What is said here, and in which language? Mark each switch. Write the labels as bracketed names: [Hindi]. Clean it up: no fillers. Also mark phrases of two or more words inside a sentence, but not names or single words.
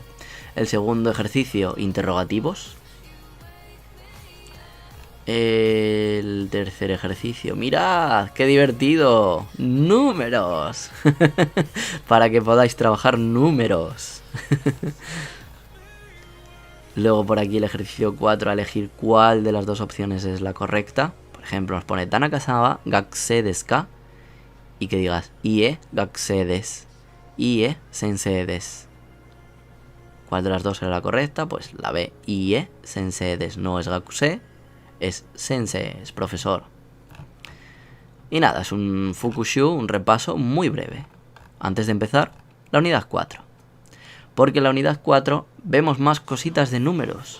[Spanish] El segundo ejercicio, interrogativos. El tercer ejercicio, mirad, qué divertido, números. Para que podáis trabajar números. Luego por aquí el ejercicio 4, a elegir cuál de las dos opciones es la correcta. Por ejemplo, nos pone [Japanese] 田中様学生ですか, [Spanish] y que digas [Japanese] いいえ学生です、いいえ先生です. [Spanish] ¿Cuál de las dos era la correcta? Pues la B, [Japanese] いいえ先生です. [Spanish] No es gakusei, es sensei, es profesor. Y nada, es un Fukushu, un repaso muy breve. Antes de empezar, la unidad 4. Porque en la unidad 4 vemos más cositas de números.